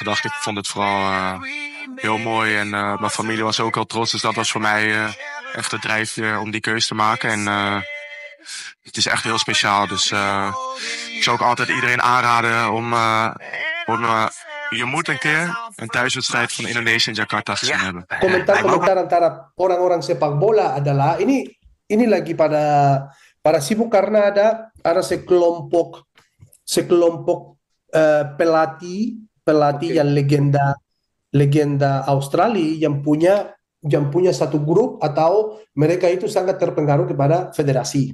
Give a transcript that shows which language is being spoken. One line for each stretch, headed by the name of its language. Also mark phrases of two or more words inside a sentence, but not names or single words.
Dutch: Ik vond het vooral heel mooi en mijn familie was ook al trots. Dus dat was voor mij echt de drijfveer om die keuze te maken. En het is echt heel speciaal. Dus ik zou ook altijd iedereen aanraden om je moet een keer een thuiswedstrijd van Indonesië in Jakarta gezien hebben.
Indonesian: Komentar-komentar antara orang-orang sepak bola adalah ini lagi pada sibuk karena ada sekelompok pelatih yang legenda Australia yang punya satu grup atau mereka itu sangat terpengaruh kepada federasi.